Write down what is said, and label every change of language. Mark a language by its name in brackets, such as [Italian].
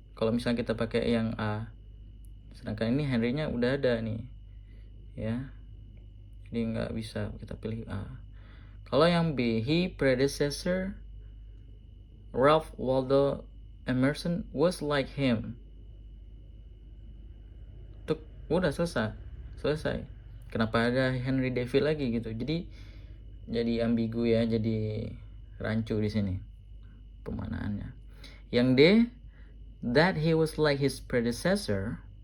[Indonesian] Kalau misalnya kita pakai yang A, sedangkan ini Henry-nya udah ada nih ya, jadi nggak bisa kita pilih A. Kalau yang [English] B, he predecessor Ralph Waldo Emerson was like him. [Indonesian] Tuh, udah selesai. Kenapa ada Henry David lagi gitu? Jadi ambigu ya, jadi rancu di sini pemaknaannya. Yang [English] D, that he was like his predecessor.